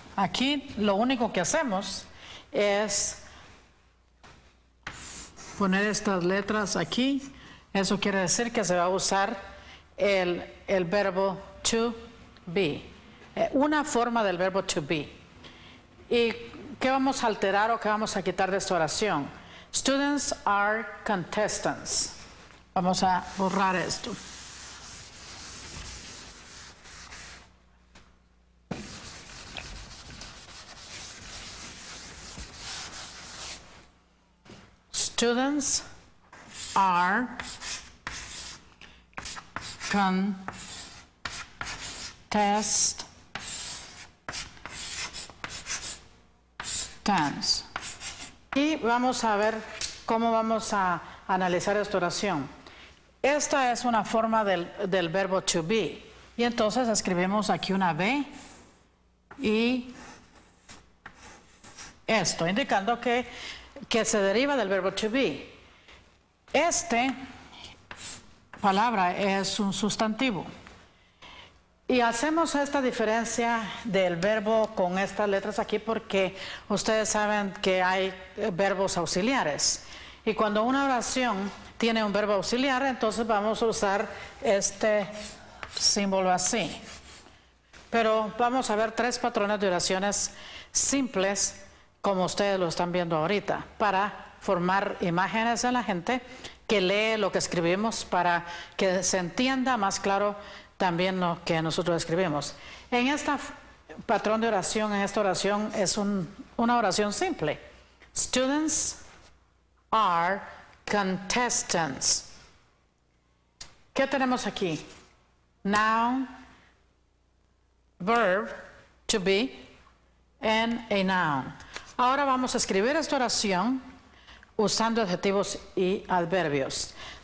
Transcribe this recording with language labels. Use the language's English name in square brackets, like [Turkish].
[Spanish] Aquí lo único que hacemos es poner estas letras aquí. Eso quiere decir que se va a usar el verbo to be, una forma del verbo to be. ¿Y qué vamos a alterar o qué vamos a quitar de esta oración? [English] Students are contestants. [Spanish] Vamos a borrar esto. [English] Students are contestants. [Spanish] Y vamos a ver cómo vamos a analizar esta oración. Esta es una forma del verbo to be. Y entonces escribimos aquí una B y esto, indicando que se deriva del verbo to be. Palabra es un sustantivo. Y hacemos esta diferencia del verbo con estas letras aquí porque ustedes saben que hay verbos auxiliares. Y cuando una oración tiene un verbo auxiliar, entonces vamos a usar este símbolo así. Pero vamos a ver 3 patrones de oraciones simples, como ustedes lo están viendo ahorita, para formar imágenes en la gente que lee lo que escribimos, para que se entienda más claro también lo que nosotros escribimos. En este patrón de oración, en esta oración, es una oración simple. Students are contestants. ¿Qué tenemos aquí? [English] Noun, verb, to be, and a noun. [Spanish] Ahora vamos a escribir esta oración usando adjetivos y adverbios.